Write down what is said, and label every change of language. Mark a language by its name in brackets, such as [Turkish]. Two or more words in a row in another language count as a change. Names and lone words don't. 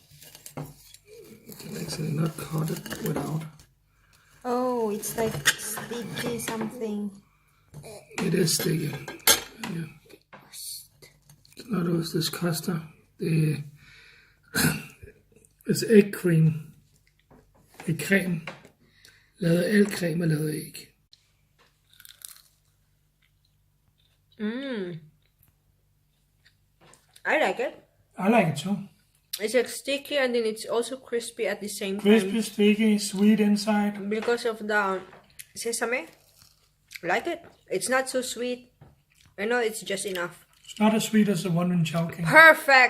[English] You can actually not cut it without. Oh, it's like sticky something. It is sticky. Yeah. It's not også this custard. It's egg cream. [Danish] Det er creme. Al creme er lavet af æg. [English] I like it. I like it too. It's like sticky and then it's also crispy at the same time. Crispy, sticky, sweet inside. Because of the sesame. I like it. It's not so sweet. I know it's just enough. It's not as sweet as the one in Chowking.